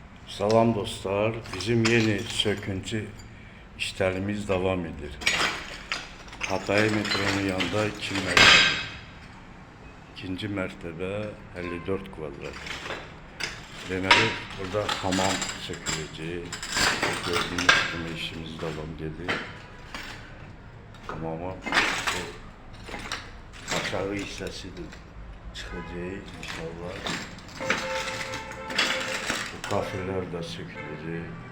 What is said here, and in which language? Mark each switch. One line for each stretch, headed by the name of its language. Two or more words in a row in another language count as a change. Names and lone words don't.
Azerbaijani: Salam dostlar, bizim yeni söküntü işlerimiz devam edir. Hatay metronun yanında ikinci mertebe 54 kvadrat. Deməli, burada hamam söküləcək.
Turkish: Gördüğünüz gibi
Azerbaijani: işimiz devam edir. Hamama aşağı hissəsi de çıxacaq inşallah.
Turkish: Kafeler de sökülecek.